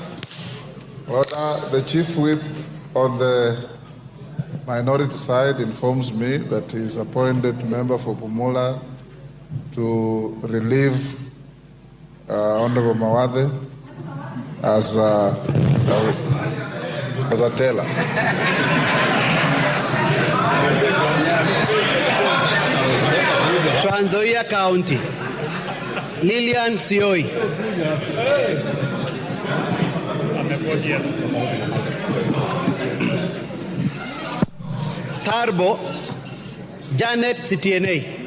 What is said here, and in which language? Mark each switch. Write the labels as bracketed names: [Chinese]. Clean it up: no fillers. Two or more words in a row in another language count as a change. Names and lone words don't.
[English] The chief whip on the minority side informs me that he is appointed member for Bumula to relieve Honorable Mawathe as a teller. Trans Nzoia County, Lillian Sioi. Tarbo, Janet CTNA.